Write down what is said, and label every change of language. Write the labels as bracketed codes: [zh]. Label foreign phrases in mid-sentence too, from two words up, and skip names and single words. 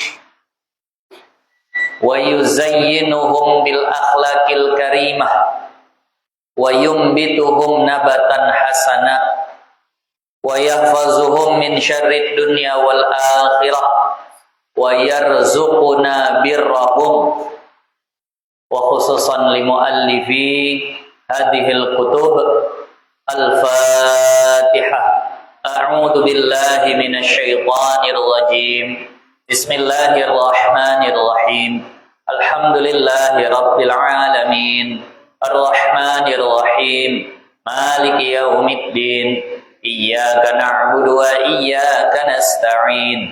[ar] ويزينهم بالأخلاق الكريمة وينبتهم نباتا حسنا ويحفظهم من شر الدنيا والآخرة ويرزقنا برهم وخصوصا لمؤلفي هذه الكتب الفاتحة. أعوذ بالله من الشيطان الرجيم. بسم الله الرحمن الرحيم. الحمد لله رب العالمين. الرحمن الرحيم. مالك يوم الدين. إياك نعبد وإياك نستعين.